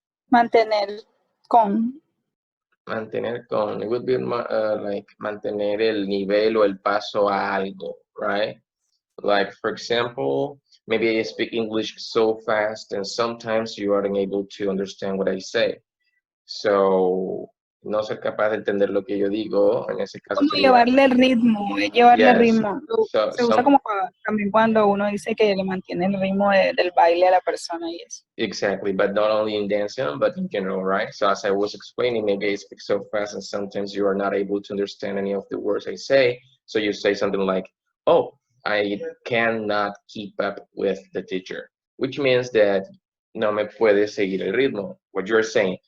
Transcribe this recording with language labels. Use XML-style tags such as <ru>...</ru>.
<es>Mantener con. Mantener con.</es> <en>It would be like</en> <es>mantener el nivel o el paso a algo,</es> <en>right? Like, for example, maybe I speak English so fast and sometimes you aren't able to understand what I say.</en> <es>So, no ser capaz de entender lo que yo digo, en ese caso Como sería, llevarle el ritmo, llevarle el</es> <en>yes.</en> <es>ritmo.</es> <en>So,</en> <es>Se usa como también cuando uno dice que le mantiene el ritmo del baile a la persona y eso.</es> <en>exactly, but not only in dancing, but in general, right? So as I was explaining, maybe I speak so fast and sometimes you are not able to understand any of the words I say. So you say something like, oh, I cannot keep up with the teacher, which means that</en> <es>no me puede seguir el ritmo,</es> <en>what you're saying.</en>